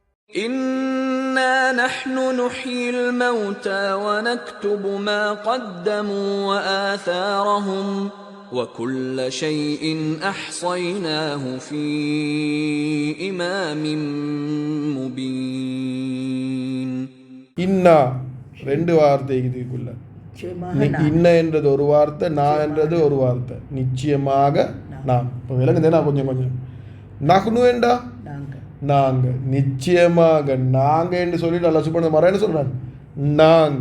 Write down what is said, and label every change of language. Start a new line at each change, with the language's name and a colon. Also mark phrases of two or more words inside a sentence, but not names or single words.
Arabic: إنا نحن نحيي الموتى ونكتب ما قدموا وآثارهم وكل شيء أحصيناه في إمام مبين.
Tamil: இன்னா ரெண்டு வார்த்தை இதுக்குள்ள. இன்ன என்றது ஒரு வார்த்தை, நான் என்றது ஒரு வார்த்தை. நிச்சயமாக நான். இப்போ விளங்குதேனா கொஞ்சம் கொஞ்சம். நஹ்னு என்றா நாங்க, நிச்சயமாக நாங்க என்று சொல்லிட்டு
Arabic: الله سبحانه وتعالى
Tamil: சொல்றான் நாங்க.